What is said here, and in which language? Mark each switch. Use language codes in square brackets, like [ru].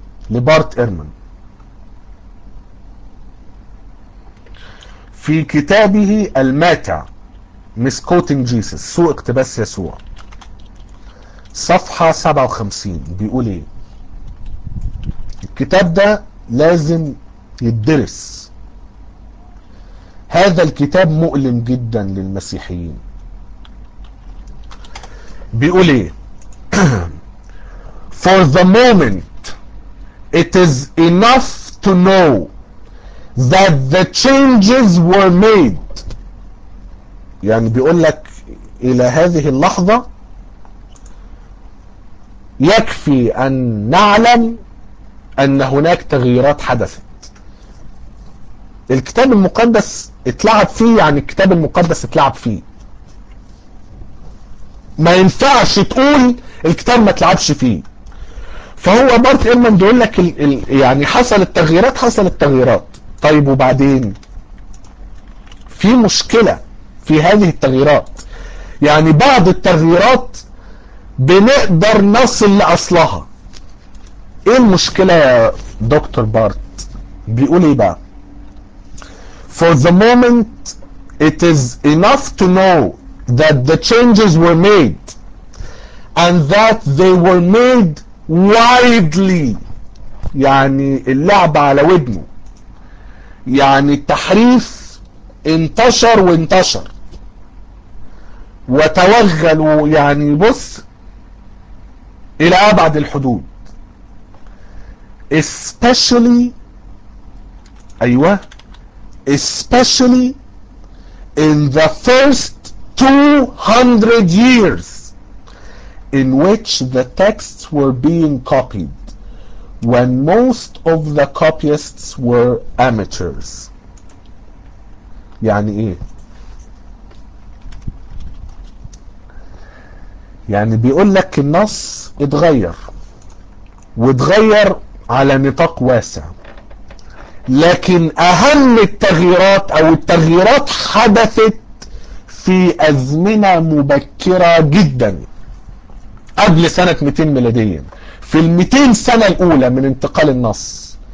[ar] لبارت إيرمان في كتابه الماتع مسكوتينج جيسس سوء اقتباس يسوع صفحة 57 بيقول ايه الكتاب ده لازم يدرس. هذا الكتاب مؤلم جدا للمسيحيين. بيقول ايه [en] For the moment it is enough to know that the changes were made. [ar] يعني بيقول لك الى هذه اللحظة يكفي ان نعلم ان هناك تغييرات حدثت. الكتاب المقدس اتلعب فيه، يعني الكتاب المقدس اتلعب فيه. ما ينفعش تقول الكتاب ما اتلعبش فيه. فهو بارت ايرمان بيقول لك يعني حصلت تغييرات. طيب وبعدين في مشكلة في هذه التغييرات، يعني بعض التغييرات بنقدر نصل لأصلها. ايه المشكلة يا دكتور بارت؟ بيقول ايه بقى؟ [en] For the moment it is enough to know that the changes were made and that they were made widely. [ar] يعني اللعب على ودنه، يعني التحريف انتشر وانتشر وتوغلوا، يعني بص الى ابعد الحدود. [en] especially [ar] ايوه [en] especially in the first 200 years in which the texts were being copied when most of the copyists were amateurs. [ar] يعني ايه؟ يعني بيقول لك النص اتغير واتغير على نطاق واسع، لكن اهم التغييرات او التغييرات حدثت في ازمنة مبكرة جدا قبل سنة 200 ميلاديا، في الميتين سنة الاولى من انتقال النص.